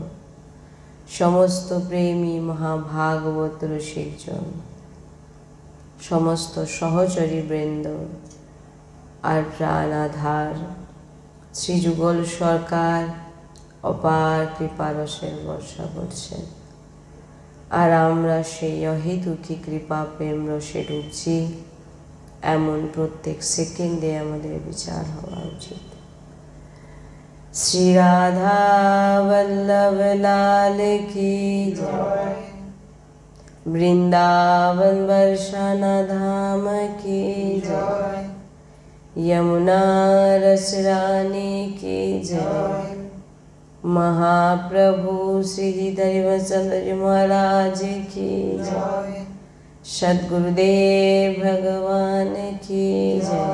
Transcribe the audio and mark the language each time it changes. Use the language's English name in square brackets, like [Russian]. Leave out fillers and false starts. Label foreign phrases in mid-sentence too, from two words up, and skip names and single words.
[Bangla] সমস্ত প্রেমী মহাভাগবত রসিকজন সমস্ত সহচরী বৃন্দ আর প্রাণ আধার শ্রী যুগল সরকার অপার কৃপা রসের বর্ষা करছেন আর আমরা সেই অহেতুকি কৃপা প্রেম রসে ডুবছি এমন প্রত্যেক সেকেন্ডে আমাদের বিচার হওয়া উচিত। [Hindi] श्री राधा वल्लभ लाल की जय। वृंदावन बरसाना धाम की जय। यमुना रसरानी की जय। महाप्रभु श्री हरिवंशचंद्र जी महाराज की जय। सद्गुरुदेव भगवान की जय।